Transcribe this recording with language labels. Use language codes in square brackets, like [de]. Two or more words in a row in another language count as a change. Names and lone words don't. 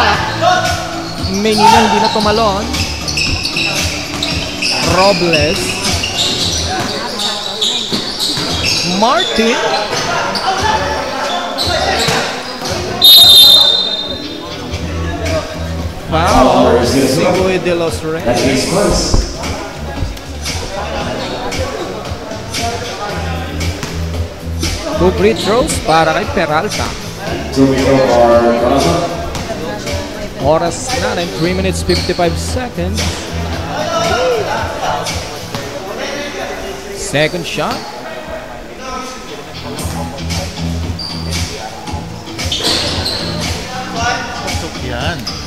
[tl] Menina hindi na tumalon. Robles. Martin. Foul. Sigoy de los Reyes. [en] Two free throws [tl] para kay Peralta. Oras na rin, [en] 3 minutes 55 seconds. Second shot. [tl] Yan.